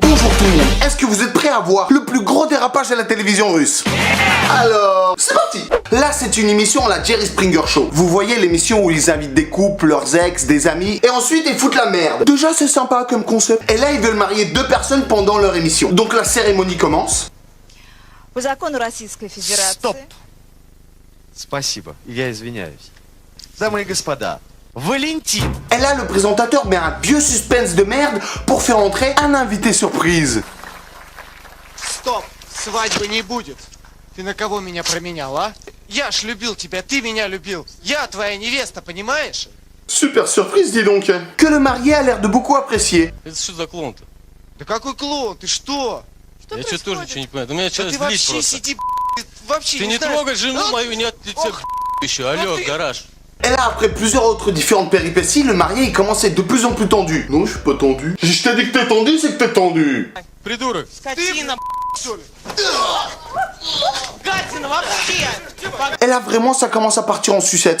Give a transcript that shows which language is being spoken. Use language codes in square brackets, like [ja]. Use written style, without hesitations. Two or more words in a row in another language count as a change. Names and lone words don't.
[fr] Bonjour tout le monde, est-ce que vous êtes prêts à voir le plus gros dérapage à la télévision russe? Alors, c'est parti. Là, c'est une émission à la Jerry Springer Show. Vous voyez l'émission où ils invitent des couples, leurs ex, des amis, et ensuite ils foutent la merde. Déjà, c'est sympa comme concept. Et là, ils veulent marier deux personnes pendant leur émission. Donc la cérémonie commence. [ru] По закону Российской Федерации. Стоп! Спасибо, я извиняюсь. Дамы и господа, Валентин! [fr] Et là, le présentateur met un vieux suspense de merde pour faire entrer un invité surprise. [ru] Стоп! Свадьбы не будет. Ты на кого меня променял, а? Я ж любил тебя, ты меня любил. Я твоя невеста, понимаешь? [fr] Super surprise, dis donc. Que le marié a l'air de beaucoup apprécier. [ru] Это что за клоун-то? Да какой клоун, ты что? Что Я происходит? что тоже ничего не понимаю. Да меня Да сейчас ты злит вообще просто. сиди, ты вообще Ты не знаешь. трогай жену А? мою, не от лица Ох, еще. Алло, ты- гараж. [fr] Et là, après plusieurs autres différentes péripéties, le marié il commence à être de plus en plus tendu. Non, je suis pas tendu. Si je t'ai dit que t'es tendu, c'est que t'es tendu. [ru] Придурок. Скотина, Что ли? гадина вообще! [fr] Et là, vraiment, ça commence à partir en суcette.